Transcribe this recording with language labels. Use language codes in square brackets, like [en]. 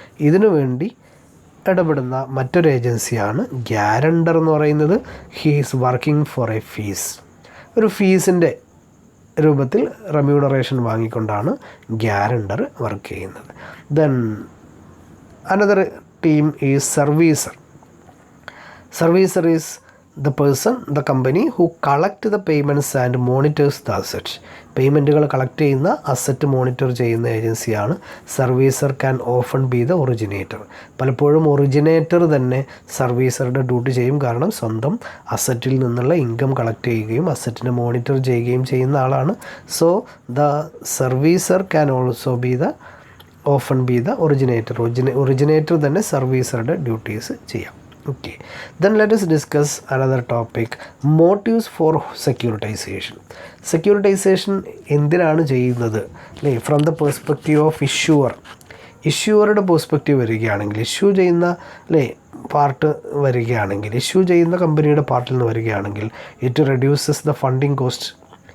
[ml] ഇതിനു വേണ്ടി ഇടപെടുന്ന മറ്റൊരു ഏജൻസിയാണ് ഗ്യാരണ്ടർ എന്ന് പറയുന്നത്. [en] He is working for a fees. [ml] ഒരു ഫീസിൻ്റെ രൂപത്തിൽ റെമ്യൂണറേഷൻ വാങ്ങിക്കൊണ്ടാണ് ഗ്യാരണ്ടർ വർക്ക് ചെയ്യുന്നത്. [en] Then another team is servicer. Servicer is the person, the company who collect the payments and monitors the assets. [ml] പേയ്മെൻറ്റുകൾ collect ചെയ്യുന്ന അസറ്റ് മോണിറ്റർ ചെയ്യുന്ന ഏജൻസിയാണ് servicer. [en] Can often be the originator. [ml] പലപ്പോഴും originator തന്നെ സർവീസറുടെ duty ചെയ്യും. കാരണം സ്വന്തം അസറ്റിൽ നിന്നുള്ള ഇൻകം കളക്ട് ചെയ്യുകയും അസറ്റിനെ മോണിറ്റർ ചെയ്യുകയും ചെയ്യുന്ന ആളാണ്. [en] So the servicer can also be the often be the originator. [ml] Originator തന്നെ സർവീസറുടെ ഡ്യൂട്ടീസ് ചെയ്യാം. [en] Okay, then let us discuss another topic, motives for securitization. [ml] Securitization എന്തിനാണ് ചെയ്യുന്നത് അല്ലേ? [en] from the perspective of [ml] ഇഷ്യൂവറുടെ perspective വരികയാണെങ്കിൽ, ഇഷ്യൂ ചെയ്യുന്ന അല്ലേ പാർട്ട് വരികയാണെങ്കിൽ, issue ചെയ്യുന്ന കമ്പനിയുടെ പാർട്ടിൽ നിന്ന് വരികയാണെങ്കിൽ, [en] It reduces the funding cost.